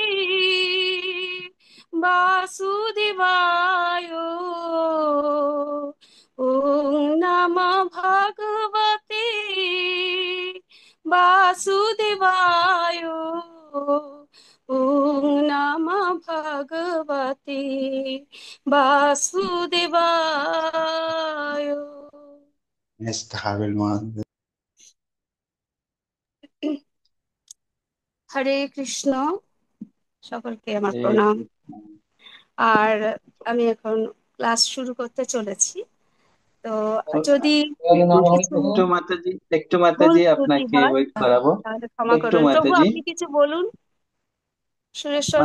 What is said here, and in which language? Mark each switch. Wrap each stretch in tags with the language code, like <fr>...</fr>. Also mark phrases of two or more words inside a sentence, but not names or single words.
<sa>वासुदेवाय ॐ नमः भगवते वासुदेवाय ॐ नमः भगवते</sa> <bn>वासुदेवाय হরে কৃষ্ণ সকলকে আমার প্রণাম আর আমি এখন ক্লাস শুরু করতে চলেছি তো যদি কিছু একটু মাতাজি, একটু ভুল মাতাজি ত্রুটি আপনাকে হয় ওয়েট করাবো। তাহলে ক্ষমা একটু করবেন প্রভু মাতাজি, আপনি কিছু বলুন সুরেশ্বর</bn>